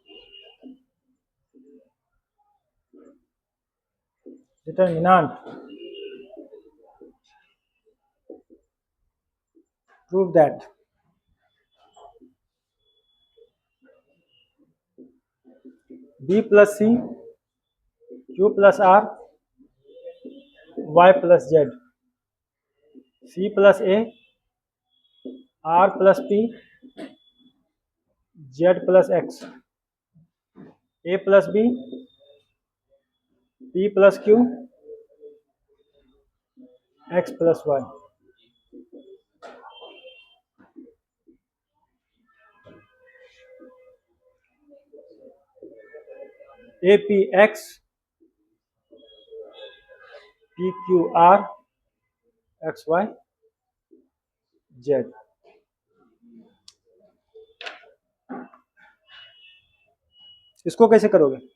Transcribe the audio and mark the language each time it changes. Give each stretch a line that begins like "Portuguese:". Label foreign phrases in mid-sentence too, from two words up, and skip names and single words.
English: determinant prove that B plus C, Q plus R, Y plus Z, C plus A, R plus P, Z plus X, A plus B, P plus Q, X plus Y। APX, PQR, XY, Z।
Hindi: इसको कैसे करोगे,